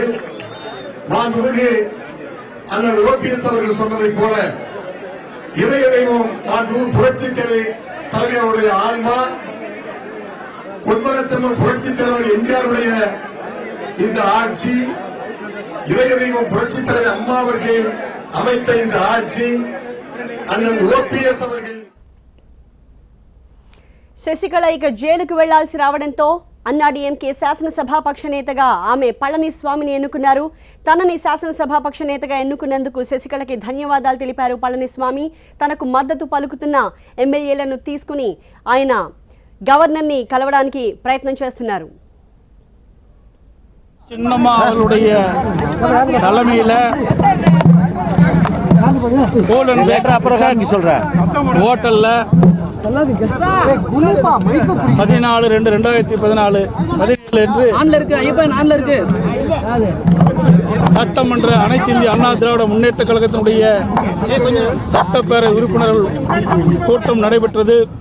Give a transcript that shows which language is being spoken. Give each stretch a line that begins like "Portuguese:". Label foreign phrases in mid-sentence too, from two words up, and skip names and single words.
Tamil: மாண்புமிகு அண்ணன் ஓபிஎஸ் அவர்கள் சொன்னதைப் போல இதய தெய்வம் மாண்புமிகு புரட்சி தலைவருடைய ஆன்மா, பொன்மனச்செம்மல் புரட்சி தலைவர் எம்ஜிஆருடைய இந்த ஆட்சி, இதய தெய்வம் புரட்சி தலைவர் அம்மா அவர்கள் அமைத்த இந்த ஆட்சி அண்ணன் ஓபிஎஸ் அவர்கள்
Telugu: శశికళ ఇక జైలుకు వెళ్లాల్సి రావడంతో అన్నాడీఎంకే శాసనసభాపక్ష నేతగా ఆమె పళనిస్వామిని ఎన్నుకున్నారు. తనని శాసనసభాపక్ష నేతగా ఎన్నుకున్నందుకు శశికళకి ధన్యవాదాలు తెలిపారు పళనిస్వామి. తనకు మద్దతు పలుకుతున్న ఎమ్మెల్యేలను తీసుకుని ఆయన గవర్నర్ని కలవడానికి ప్రయత్నం చేస్తున్నారు.
Tamil: சின்னம்மா அவர்களுடைய தலைமையில ஹோட்டல்ல 14/2/2014 சட்டமன்ற அனைத்து இந்திய அண்ணா திராவிட முன்னேற்ற கழகத்தினுடைய சட்டப்பேரவை உறுப்பினர்கள் கூட்டம் நடைபெற்றது.